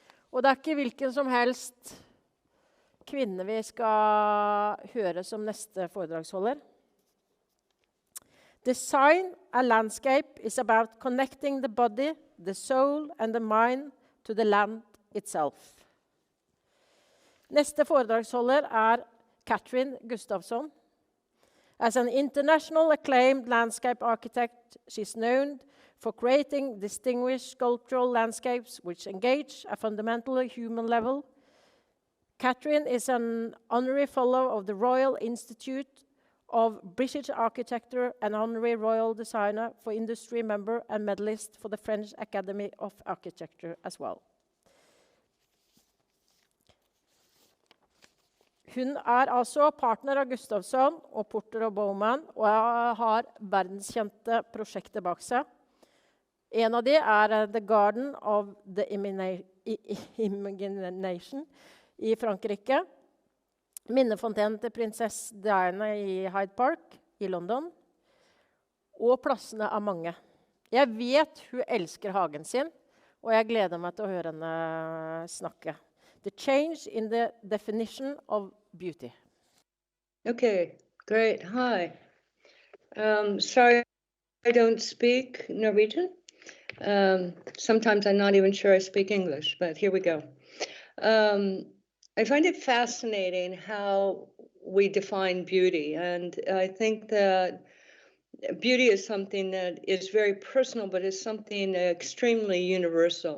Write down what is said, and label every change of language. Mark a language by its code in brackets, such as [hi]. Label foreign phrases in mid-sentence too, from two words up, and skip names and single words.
[no] Og det er ikke hvilken som helst kvinne vi skal høre som neste foredragsholder. [en] Design a landscape is about connecting the body, the soul and the mind to the land itself. [no] Neste foredragsholder Kathryn Gustavsson. [en] As an international acclaimed landscape architect, she's known for creating distinguished sculptural landscapes which engage a fundamentally human level. Kathryn is an honorary fellow of the Royal Institute of British Architecture and honorary royal designer for industry member and medalist for the French Academy of Architecture as well. [no] Hun altså partner av Gustavsson og Porter og Bowman, og har verdenskjente prosjekter bak seg. En av de The Garden of the Imagination i Frankrike, minnefontenen til prinsesse Diana i Hyde Park i London, og plassene mange. Jeg vet hun elsker hagen sin, og jeg gleder meg til å høre henne snakke. [en] The change in the definition of beauty. Okay, great. Hi. Sorry I don't speak Norwegian. Sometimes I'm not even sure I speak English, but here we go. I find it fascinating how we define beauty, and I think that beauty is something that is very personal, but is something extremely universal.